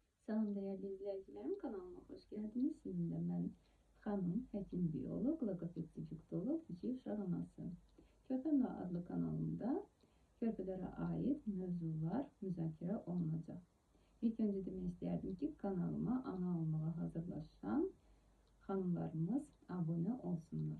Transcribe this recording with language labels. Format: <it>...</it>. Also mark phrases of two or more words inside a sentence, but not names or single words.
<tr>Salam değerli izleyicilerim, kanalıma hoş geldiniz.</tr> <az>Sizinle ben xanım, həkim biyoloq, logoped psixolog, kiçik uşaq anası. Körpəm adlı kanalımda körpələrə aid mövzular müzakirə olunacaq. İlk önce demək istərdim ki, kanalıma ana olmağa hazırlaşan xanımlarımız abone olsunlar.</az>